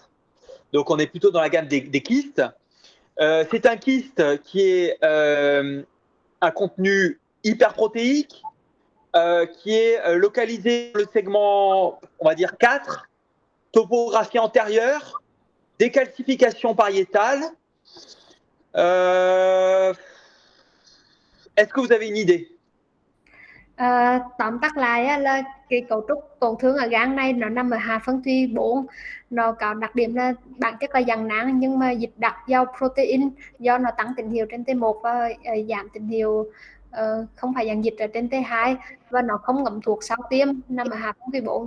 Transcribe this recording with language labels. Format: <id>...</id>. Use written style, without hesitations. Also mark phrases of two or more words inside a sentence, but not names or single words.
<fr>Donc, on est plutôt dans la gamme des kystes. C'est un kyste qui est un contenu hyperprotéique, qui est localisé dans le segment, on va dire 4, topographie antérieure, décalcification pariétale. Est-ce que vous avez une idée?</fr> <vi>Tóm tắt lại là cái cấu trúc tổn thương ở gan này nó nằm ở hạ phân thùy 4, nó có đặc điểm là bản chất là dạng nang nhưng mà dịch đặc do protein, do nó tăng tín hiệu trên T1 và giảm tín hiệu không phải dạng dịch ở trên T2, và nó không ngấm thuốc sau tiêm, nằm ở hạ phân thùy 4.</vi>